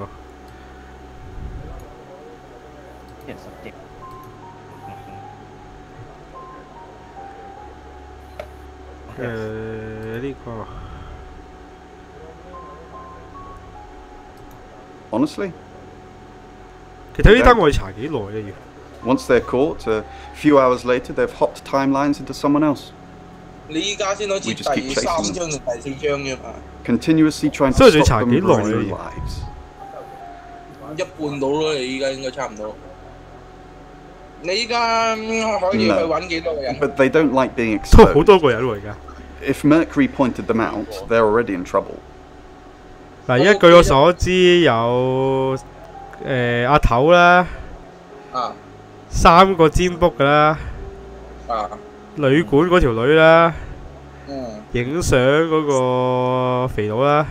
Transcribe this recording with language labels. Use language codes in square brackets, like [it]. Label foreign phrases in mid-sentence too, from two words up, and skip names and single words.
[yue] 啲人實勁。呢個 [en] Honestly, [yue] 其實呢單我哋查幾耐啊要 [en] once they're caught, a few hours later, they've hopped timelines into someone else. [yue] 你依家先好似第3章定第4章啫嘛。 [en] Continuously trying to [yue] 所以仲要 [en] stop [yue] 查 [en] them [yue] 幾耐 [en] ruining their [yue] 啊 [en] lives. [yue] 一半到咯，你依家應該差唔多。你依家可以去揾幾多個人 [en] But they don't like being [yue] 都好 [en] exposed. [yue] 多個人喎而家。 [en] If Mercury pointed them out, they're already in trouble. [yue] 嗱，而家據我所知有阿頭啦，啊 3個占卜噶啦，啊，旅館嗰條女啦，影相嗰個肥佬啦，